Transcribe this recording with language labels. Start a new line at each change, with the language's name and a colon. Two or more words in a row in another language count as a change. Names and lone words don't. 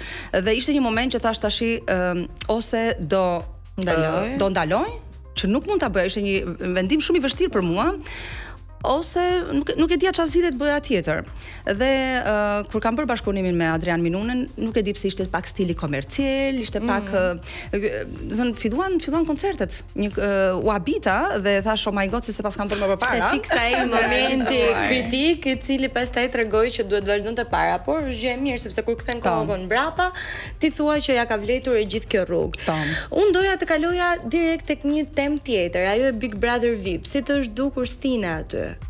Albanian: Dhe ishte një moment që thash tash ose do ndaloj, që nuk mund ta bëja, ishte një vendim shumë i vështirë për mua. Ose nuk e dija çfarë zgjidhet bëja tjetër. Dhe kur kam bërë bashkëpunimin me Adrian Minunen, nuk e di pse ishte pak stili komercial, ishte pak, do të thënë filluan koncertet. U habita dhe thash
English: oh my god,
Albanian: se pas kam bërë më përpara. Se fiksa ai momenti kritik i cili pastaj tregoi që duhet vazhdonte para, por është gjë e mirë sepse kur kthen kokën mbrapa, ti thua që ja ka vletur e gjithë kjo rrugë. Unë doja të kaloja direkt tek një temë tjetër, ajo e Big Brother VIP. Si të është dukur Stina aty?